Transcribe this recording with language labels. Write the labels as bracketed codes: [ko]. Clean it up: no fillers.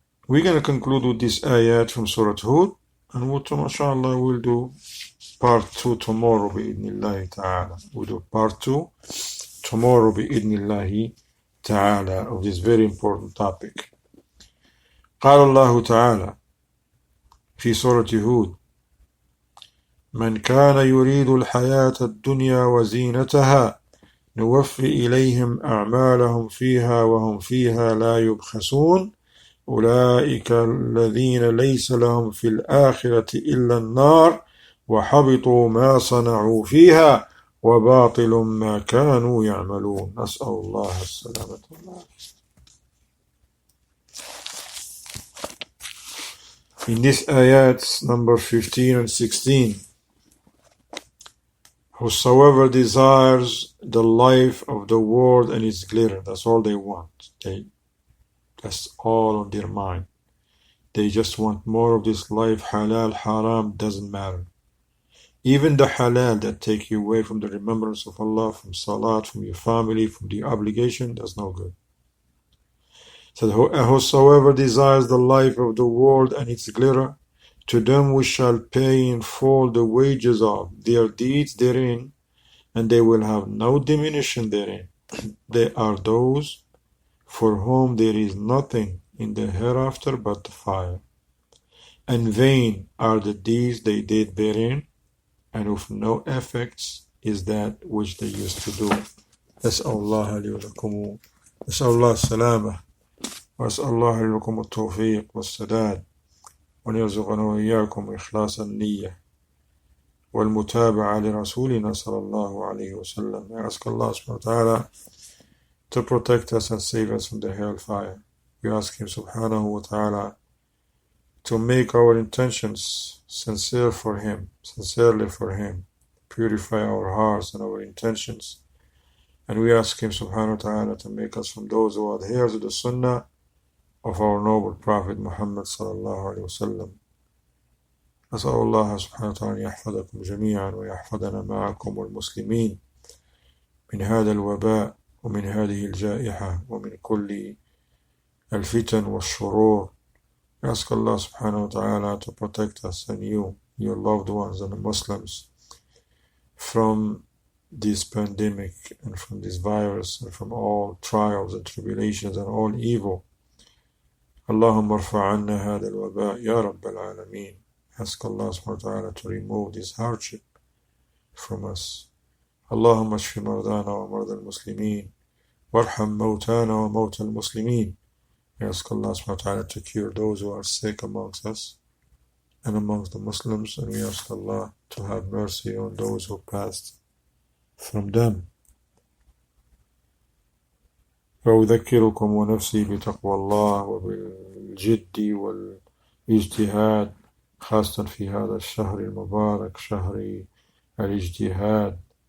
[en] We're going to conclude with this ayat from Surah Hud, and inshallah we'll do part 2 tomorrow bi'idhnillahi ta'ala. We'll do part 2 tomorrow bi'idhnillahi ta'ala of this very important topic. [ar] قال الله تعالى في سورة هود: من كان يريد الحياة الدنيا وزينتها نوفي إليهم أعمالهم فيها وهم فيها لا يبخسون أولئك الذين ليس لهم في الآخرة إلا النار وحبطوا ما صنعوا فيها وباطل ما كانوا يعملون. نسأل الله السلامة والعافية. [en] In this ayats number 15 and 16, whosoever desires the life of the world and its glitter, that's all they want. That's all on their mind. They just want more of this life. Halal, haram, doesn't matter. Even the halal that take you away from the remembrance of Allah, from salat, from your family, from the obligation, that's no good. So whosoever desires the life of the world and its glitter, to them we shall pay in full the wages of their deeds therein, and they will have no diminution therein. They are those for whom there is nothing in the hereafter but the fire. And vain are the deeds they did therein, and of no effects is that which they used to do. [ar] نسأل الله لي ولكم نسأل الله السلامة وأسأل الله لي ولكم التوفيق والسداد وأن يرزقنا وإياكم إخلاص النية والمتابعة لرسولنا صلى الله عليه وسلم. [en] I ask Allah subhanahu wa ta'ala to protect us and save us from the hellfire. We ask Him subhanahu wa ta'ala to make our intentions sincerely for Him, purify our hearts and our intentions. And we ask Him subhanahu wa ta'ala to make us from those who adhere to the sunnah of our noble Prophet Muhammad sallallahu alayhi wa sallam. [ar] أسأل الله سبحانه وتعالى أن يحفظكم جميعا ويحفظنا معكم والمسلمين من هذا الوباء ومن هذه الجائحة ومن كل الفتن والشرور. [en] We ask Allah subhanahu wa ta'ala to protect us and you, your loved ones and the Muslims from this pandemic and from this virus and from all trials and tribulations and all evil. [ar] اللهم ارفع عنا هذا الوباء يا رب العالمين. [en] Ask Allah subhanahu wa ta'ala to remove this hardship from us. [ar] اللهم اشف مرضانا ومرضى المسلمين وارحم موتانا وموتى المسلمين. [en] We ask Allah subhanahu wa ta'ala to cure those who are sick amongst us and amongst the Muslims, and we ask Allah to have mercy on those who passed from them. [ar] وأذكركم ونفسي بتقوى الله وبالجد والاجتهاد خاصة في هذا الشهر المبارك، شهر الاجتهاد.